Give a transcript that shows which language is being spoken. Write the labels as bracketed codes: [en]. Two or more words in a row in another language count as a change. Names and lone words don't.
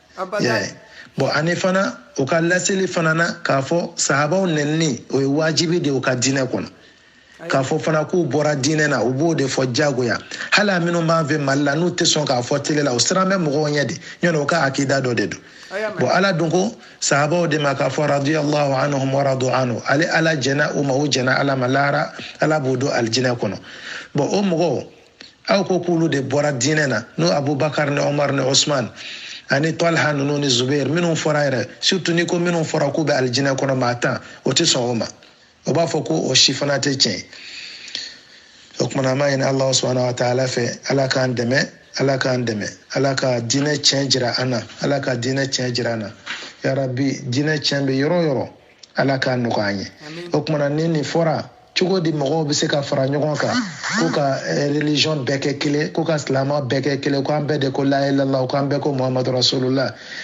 [bm] bo anifana o ka lasili fana na ka fo sahaba nenni o wajibi de o ka dina kono k'a fɔ fana k'u bɔra diinɛ na u b'o de fɔ jagoya hala minnu b'an fɛ Mali la n'u tɛ sɔn k'a fɔ télé la u siran bɛ mɔgɔw ɲɛ de ɲɔnɔ u ka akida dɔ de don bon ala dun ko sahabaw de ma k'a fɔ [ar] رضي الله عنهم ورضوا عنه [bm] ale ala jɛna u ma u jɛna ala ma lahara ala b'u don alijinɛ kɔnɔ bon o mɔgɔw aw ko k'olu de bɔra diinɛ na n'o Abubakar ni Omar ni Osman ani Talha ninnu ni Zubair minnu fɔra yɛrɛ surtout ni ko minnu fɔra k'u bɛ alijinɛ kɔnɔ maa tan o tɛ sɔn o ma o b'a fɔ ko o si fana tɛ tiɲɛ o kumana ma ɲini Allah [ar] سبحانه وتعالى [bm] fɛ ala k'an dɛmɛ ala k'an dɛmɛ ala ka diinɛ tiɲɛ jira an na ala ka diinɛ tiɲɛ jira an na [ar] يا رب [bm] diinɛ tiɲɛ bɛ yɔrɔ yɔrɔ ala k'a nɔgɔya an ye o kumana ni nin fɔra cogo di mɔgɔw bɛ se ka fara ɲɔgɔn kan k'u ka religion bɛɛ kɛ kelen k'u ka silamɛ bɛɛ kɛ kelen k'an bɛɛ de ko [ar] لا إله إلا الله [bm] k'an bɛɛ ko Muhammadu rasulullah